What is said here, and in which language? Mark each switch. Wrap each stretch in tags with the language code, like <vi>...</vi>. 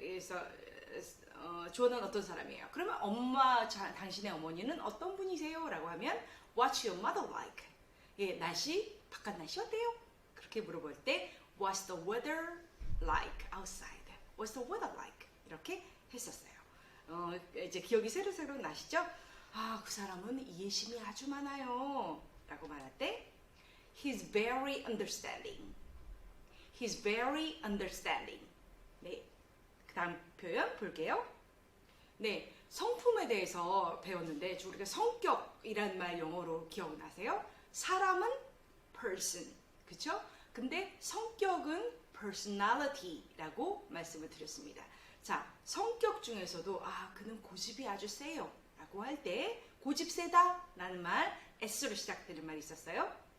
<ko>에서 존은 어떤 사람이에요? 그러면 당신의 어머니는 어떤 분이세요? 라고 하면</ko> <en>What's your mother like?</en> <ko>예, 바깥 날씨 어때요? 그렇게 물어볼 때</ko> <en>What's the weather like outside? What's the weather like?</en> <ko>이렇게 했었어요. 이제 기억이 새록새록 나시죠? 그 사람은 이해심이 아주 많아요. 라고 말할 때</ko> <en>He's very understanding. He's very understanding.</en> <ko>네, 그 다음 표현 볼게요. 네, 성품에 대해서 배웠는데 우리가 성격이란 말 영어로 기억나세요? 사람은 person, 그쵸? 근데 성격은 personality라고 말씀을 드렸습니다. 자, 성격 중에서도 그는 고집이 아주 세요 라고 할 때 고집 세다 라는 말 S로 시작되는 말이 있었어요.</ko>